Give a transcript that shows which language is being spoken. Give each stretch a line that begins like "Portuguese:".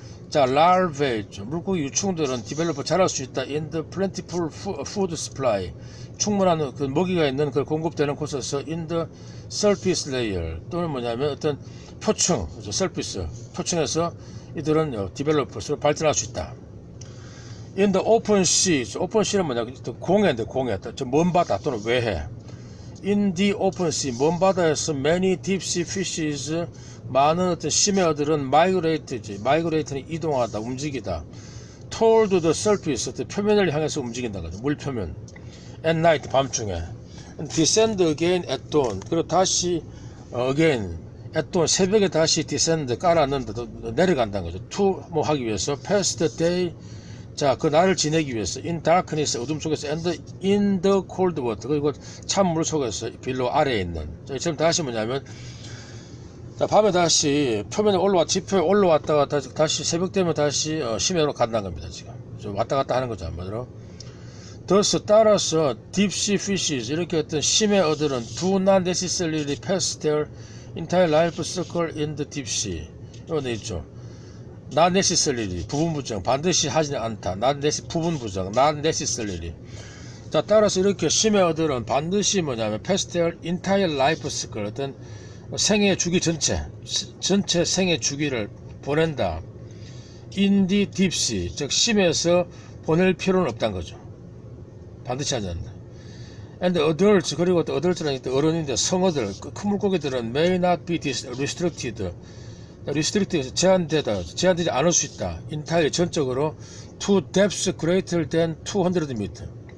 Korean: 자, larvae, 물고기 유충들은 develop 자랄 수 있다.
English: in the plentiful food supply,
Korean: 충분한 그 먹이가 있는 그 공급되는 곳에서
English: in the surface layer,
Korean: 또는 뭐냐면 어떤 표층, surface, 표층에서 이들은 develop, 발전할 수 있다.
English: in the open sea,
Korean: open sea는 뭐냐, 공해인데 공해, 먼 바다 또는 외해.
English: In the open sea,
Korean: 먼 바다에서
English: many deep sea fishes,
Korean: 많은 어떤 심해어들은
English: migrate는
Korean: 이동하다, 움직이다.
English: toward the surface,
Korean: 어떤 표면을 향해서 움직인다, 물 표면.
English: At night,
Korean: 밤중에.
English: And descend again at dawn,
Korean: 그리고 다시
English: again
Korean: 또 새벽에 다시 디센드 깔아넣는다, 내려간다는 거죠. to 뭐 하기 위해서
English: pass the day,
Korean: 자, 그 날을 지내기 위해서
English: in darkness,
Korean: 어둠 속에서
English: and in the cold water,
Korean: 그리고 찬물 속에서 빌로 아래에 있는. 자, 지금 다시 뭐냐면, 자, 밤에 다시 표면에 지표에 올라왔다가 다시 새벽 되면 다시 심해로 간다는 겁니다. 지금 좀 왔다 갔다 하는 거죠, 한마디로.
English: thus
Korean: 따라서
English: deep sea fishes,
Korean: 이렇게 어떤 심해 어들은
English: do not necessarily pass their entire life cycle in the deep sea.
Korean: 이거 돼 있죠.
English: not necessarily,
Korean: 부분부정, 반드시 하지는 않다. 부분부정,
English: not necessarily.
Korean: 자, 따라서 이렇게 심해 어들은 반드시 뭐냐면
English: pass their entire life cycle,
Korean: 어떤 생애 주기 전체 생애 주기를 보낸다.
English: in the deep sea,
Korean: 즉 심해에서 보낼 필요는 없다는 거죠. 반드시 하지 않는다. and adults, 그리고 또 adults라는 게 어른인데 성어들, 큰 물고기들은
English: may not be restricted,
Korean: 제한되지 않을 수 있다.
English: entirely,
Korean: 전적으로
English: to depths greater than 200 meter.